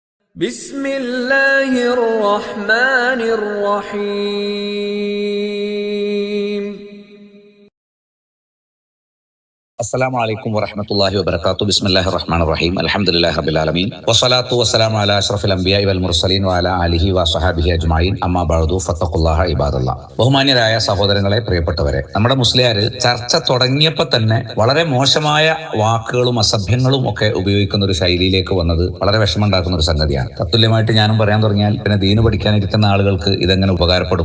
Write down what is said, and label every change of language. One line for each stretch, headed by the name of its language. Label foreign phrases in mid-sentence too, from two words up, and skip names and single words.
Arabic: بسم الله الرحمن الرحيم. السلام عليكم ورحمة الله وبركاته. بسم الله الرحمن الرحيم. الحمد لله رب العالمين والصلاة والسلام على أشرف الأنبياء والمرسلين وعلى آله وصحبه أجمعين. أما بعد فاتقوا الله عباد الله.
Malayalam: ബഹുമാന്യരായ സഹോദരങ്ങളെ, പ്രിയപ്പെട്ടവരെ, നമ്മുടെ മുസ്ലിയാര് ചർച്ച തുടങ്ങിയപ്പോൾ തന്നെ വളരെ മോശമായ വാക്കുകളും അസഭ്യങ്ങളും ഒക്കെ ഉപയോഗിക്കുന്ന ഒരു ശൈലിയിലേക്ക് വന്നത് വളരെ വിഷമമുണ്ടാക്കുന്ന ഒരു സംഗതിയാണ്. തത്തുല്യമായിട്ട് ഞാനും പറയാൻ തുടങ്ങിയാൽ പിന്നെ ദീന് പഠിക്കാനിരിക്കുന്ന ആളുകൾക്ക് ഇതെങ്ങനെ ഉപകാരപ്പെടും?